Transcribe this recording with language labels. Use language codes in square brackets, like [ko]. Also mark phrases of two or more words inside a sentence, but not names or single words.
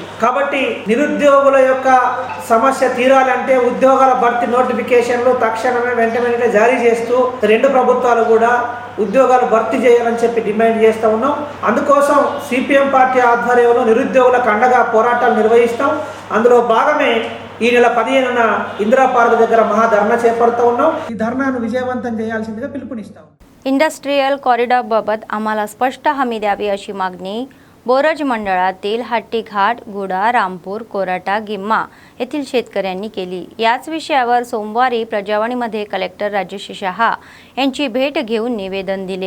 [te] కాబట్టి నిరుద్యోగుల యొక్క సమస్య తీరాలంటే ఉద్యోగాల భర్తీ నోటిఫికేషన్లు తక్షణమే వెంటనే జారీ చేస్తూ 2 ప్రభుత్వాలు కూడా ఉద్యోగాలు భర్తీ చేయాలని చెప్పి డిమాండ్ చేస్తూ ఉన్నాం. అందుకోసం CPM పార్టీ ఆధ్వర్యంలో నిరుద్యోగులకు అండగా పోరాటాలు నిర్వహిస్తాం. అందులో భాగమే ఈ నెల 15న [en] Indira Park [te] దగ్గర మహాధర్నా చేపడుతూ ఉన్నాం. ఈ ధర్నాను విజయవంతం చేయాల్సిందిగా పిలుపునిస్తాం. [en] industrial corridor [mr] आम्हाला स्पष्ट हमी द्यावी अशी मागणी बोरज मंडळातील हट्टीघाट, गुडा, रामपूर, कोराटा, गिम्मा येथील शेतकऱ्यांनी केली। याच विषयावर सोमवारी प्रजावाणीमध्ये कलेक्टर राजेश शहा यांची भेट घेऊन निवेदन दिले।